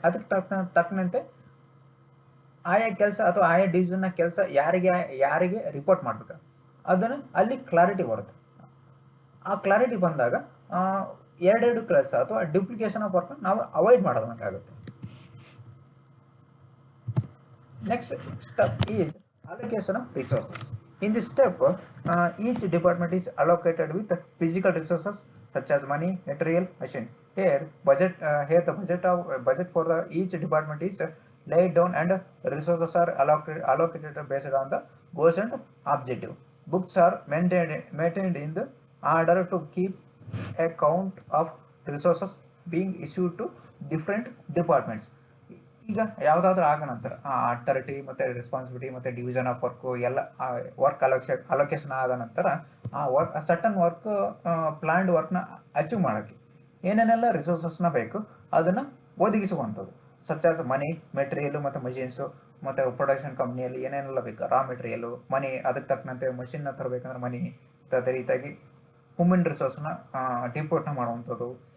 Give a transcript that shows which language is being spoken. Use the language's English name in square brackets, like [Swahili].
[Kannada] ಅದಕ್ಕೆ ತಕ್ಕಂತೆ ಆಯಾ ಕೆಲಸ ಅಥವಾ ಆಯಾ ಡಿವಿಷನ್ನ ಕೆಲಸ ಯಾರಿಗೆ ರಿಪೋರ್ಟ್ ಮಾಡಬೇಕು ಅದನ್ನು ಅಲ್ಲಿ ಕ್ಲಾರಿಟಿ ಬರುತ್ತೆ. ಆ ಕ್ಲಾರಿಟಿ ಬಂದಾಗ ಎರಡೆರಡು ಕೆಲಸ ಅಥವಾ [English] duplication of work [Kannada] ನಾವು avoid ಮಾಡೋದಕ್ಕಾಗುತ್ತೆ. [English] Next step is allocation of resources. In this step, each department is allocated with physical resources such as money, material, machine. Here the budget for each department is laid down and resources are allocated based on the goals and objective. Books are maintained in the order to keep a count of resources being issued to different departments. [Kannada] ಈಗ ಯಾವುದಾದ್ರೂ ಆಗ ನಂತರ authority ಮತ್ತು responsibility ಮತ್ತು division of work ಎಲ್ಲ work allocation ಆದ ನಂತರ ಆ ವರ್ಕ್ ಸಟನ್ ವರ್ಕ್ ಪ್ಲಾನ್ಡ್ ವರ್ಕ್ನ ಅಚೀವ್ ಮಾಡೋಕ್ಕೆ ಏನೇನೆಲ್ಲ ರಿಸೋರ್ಸಸ್ನ ಬೇಕು ಅದನ್ನು ಒದಗಿಸುವಂಥದ್ದು, [English] such as money, [Kannada] ಮೆಟೀರಿಯಲು ಮತ್ತು ಮಷಿನ್ಸು, ಮತ್ತು ಪ್ರೊಡಕ್ಷನ್ ಕಂಪ್ನಿಯಲ್ಲಿ ಏನೇನೆಲ್ಲ ಬೇಕು, ರಾ ಮೆಟೀರಿಯಲು, ಮನಿ, ಅದಕ್ಕೆ ತಕ್ಕಂತೆ ಮಷಿನ್ನ ತರಬೇಕಂದ್ರೆ ಮನಿ, ಅದೇ ರೀತಿಯಾಗಿ ಹ್ಯೂಮನ್ ರಿಸೋರ್ಸ್ನ ಡಿಪೋರ್ಟ್ನ ಮಾಡುವಂಥದ್ದು.